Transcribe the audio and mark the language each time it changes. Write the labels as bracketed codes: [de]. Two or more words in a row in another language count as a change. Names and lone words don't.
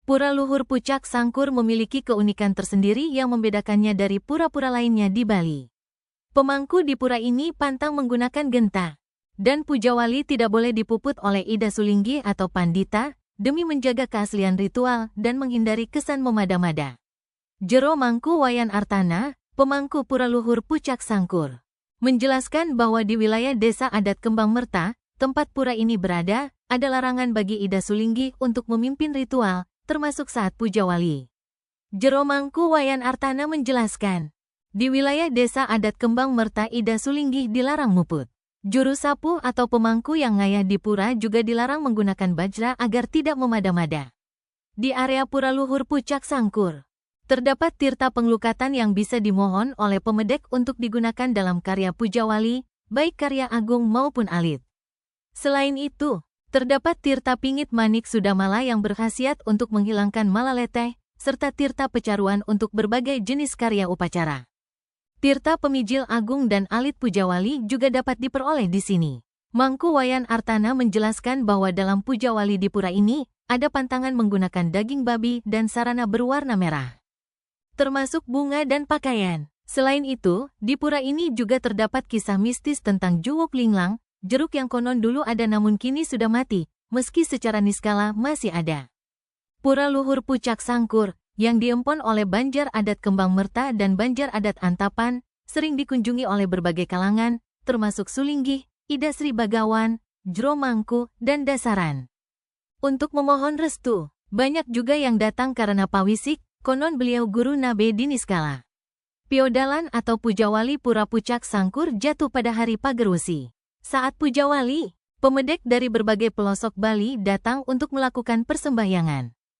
[id] Pura Luhur Pucak Sangkur memiliki keunikan tersendiri yang membedakannya dari pura-pura lainnya di Bali. Pemangku di pura ini pantang menggunakan genta, dan pujawali tidak boleh dipuput oleh Ida Sulinggi atau Pandita, demi menjaga keaslian ritual dan menghindari kesan memada-mada. Jero Mangku Wayan Artana, pemangku Pura Luhur Pucak Sangkur, menjelaskan bahwa di wilayah desa adat Kembang Merta, tempat pura ini berada, ada larangan bagi Ida Sulinggi untuk memimpin ritual, termasuk saat pujawali. Jero Mangku Wayan Artana menjelaskan, di wilayah desa adat Kembang Merta Ida Sulinggi dilarang muput. Juru sapu atau pemangku yang ngayah di pura juga dilarang menggunakan bajra agar tidak memada-mada. Di area Pura Luhur Pucak Sangkur, terdapat tirta penglukatan yang bisa dimohon oleh pemedek untuk digunakan dalam karya pujawali, baik karya agung maupun alit. Selain itu, terdapat tirta pingit manik sudamala yang berkhasiat untuk menghilangkan malaleteh, serta tirta pecaruan untuk berbagai jenis karya upacara. Tirta pemijil agung dan alit pujawali juga dapat diperoleh di sini. Mangku Wayan Artana menjelaskan bahwa dalam pujawali di pura ini, ada pantangan menggunakan daging babi dan sarana berwarna merah, termasuk bunga dan pakaian. Selain itu, di pura ini juga terdapat kisah mistis tentang Juwuk Linglang, jeruk yang konon dulu ada namun kini sudah mati, meski secara niskala masih ada. Pura Luhur Pucak Sangkur, yang diempon oleh Banjar Adat Kembang Merta dan Banjar Adat Antapan, sering dikunjungi oleh berbagai kalangan, termasuk Sulinggi, Ida Sri Bagawan, Jero Mangku, dan Dasaran. Untuk memohon restu, banyak juga yang datang karena pawisik, konon beliau guru Nabe di niskala. Piodalan atau pujawali Pura Pucak Sangkur jatuh pada hari Pagerwesi. Saat pujawali, pemedek dari berbagai pelosok Bali datang untuk melakukan persembahyangan.